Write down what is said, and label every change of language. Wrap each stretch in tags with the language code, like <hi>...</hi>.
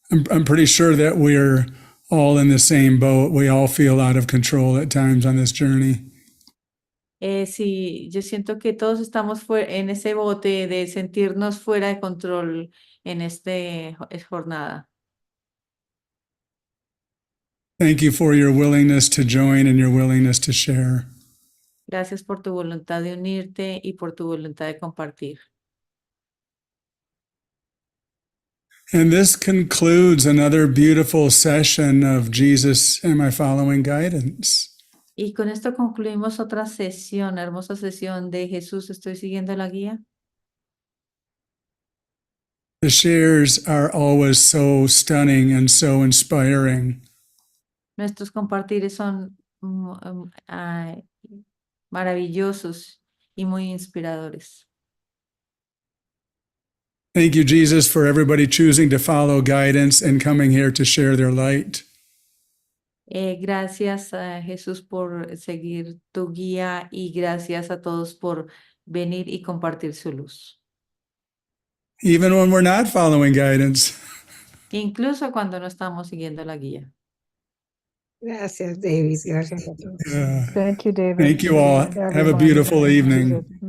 <en>I'm pretty sure that we're all in the same boat. We all feel out of control at times on this journey.</en> <es>Sí, yo siento que todos estamos en ese bote de sentirnos fuera de control en esta jornada.</es> <en>Thank you for your willingness to join and your willingness to share.</en> <es>Gracias por tu voluntad de unirte y por tu voluntad de compartir.</es> <en>And this concludes another beautiful session of Jesus, Am I Following Guidance?</en> <es>Y con esto concluimos otra sesión, hermosa sesión de Jesús, ¿estoy siguiendo la guía?</es> <en>The shares are always so stunning and so inspiring.</en> <es>Nuestros compartires son maravillosos y muy inspiradores.</es> <en>Thank you, Jesus, for everybody choosing to follow guidance and coming here to share their light.</en> <es>Gracias a Jesús por seguir tu guía y gracias a todos por venir y compartir su luz.</es> <en>Even when we're not following guidance.</en> <es>Incluso cuando no estamos siguiendo la guía. Gracias, David. Gracias a todos.</es> <en>Thank you, David. Thank you all. Have a beautiful evening.</en>